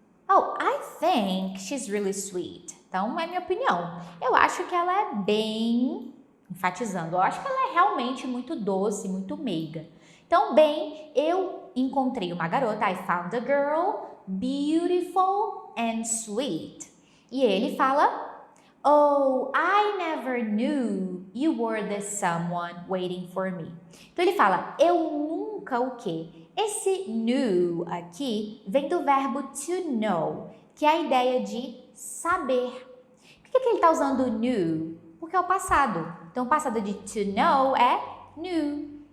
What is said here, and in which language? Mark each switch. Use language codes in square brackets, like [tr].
[en] Oh, I think she's really sweet. [pt] Então, é minha opinião. Eu acho que ela é bem, enfatizando, eu acho que ela é realmente muito doce, muito meiga. Então, bem, eu encontrei uma garota, [en] I found a girl beautiful and sweet. E ele fala, oh, I never knew you were the someone waiting for me. [pt] Então, ele fala, eu nunca o quê? Esse knew aqui vem do verbo to know, que é a ideia de saber. Por que ele está usando knew? Porque é o passado. Então, o passado de to know é knew.